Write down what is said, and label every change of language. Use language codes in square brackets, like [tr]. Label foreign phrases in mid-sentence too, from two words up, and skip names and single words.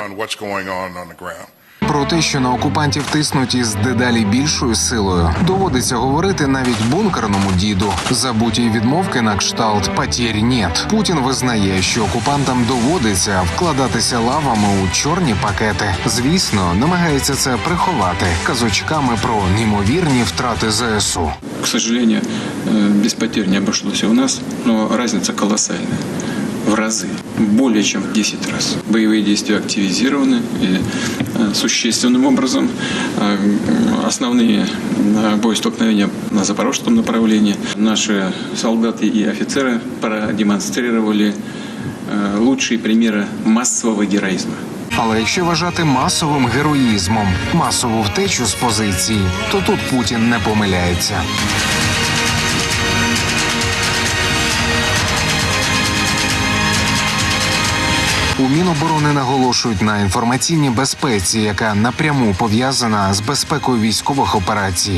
[uk] Про те, що на окупантів тиснуть із дедалі більшою силою, доводиться говорити навіть бункерному діду. Забуті відмовки на кшталт [ru] «потєрь нет». [uk] Путін визнає, що окупантам доводиться вкладатися лавами у чорні пакети. Звісно, намагається це приховати казочками про неймовірні втрати ЗСУ. [ru] К сожалению, без потерь не обошлось у нас, но разница колоссальная. В разы, более чем в 10 раз. Боевые действия активизированы и существенным образом. Основные боестолкновения на запорожском направлении. Наши солдаты и офицеры продемонстрировали лучшие примеры массового героизма. [uk] Але якщо вважати масовим героїзмом масову втечу з позиції, то тут Путін не помиляється. У Міноборони наголошують на інформаційній безпеці, яка напряму пов'язана з безпекою військових операцій.